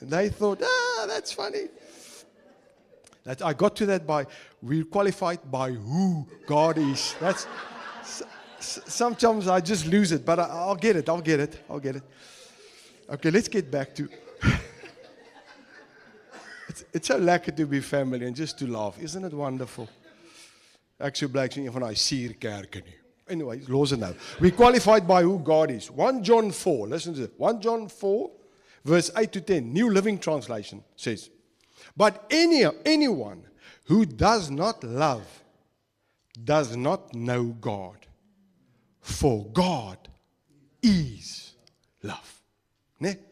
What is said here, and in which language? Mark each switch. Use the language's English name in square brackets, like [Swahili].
[English] And they thought, that's funny. I got to that by, we're qualified by who God is. That's, sometimes I just lose it, but I'll get it. Okay, let's get back to, it's so lekker to be family and just to laugh. Isn't it wonderful? [Afrikaans] Ek so bly ek sien een van daai suurkerke nie. [English] Anyway, los it now. We qualified by who God is. 1 John 4, listen to this. 1 John 4, verse 8 to 10, New Living Translation says, "But anyone who does not love does not know God, for God is love." Ne?